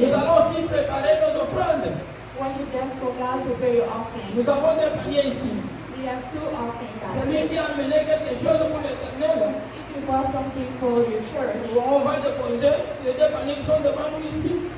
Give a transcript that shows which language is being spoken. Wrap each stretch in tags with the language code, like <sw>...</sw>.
<fr>nous allons aussi préparer nos offrandes.</fr> <en>When you dance for God, prepare your offering.</en> <fr>Nous avons des paniers ici.</fr> <en>We have 2 offering</en> <fr>Celui</fr> <en>baskets.</en> <fr>qui a amené quelque chose pour l'éternel,</fr> <en>If you bought something for your church,</en> <fr>on va déposer les 2 paniers qui sont devant nous ici.</fr>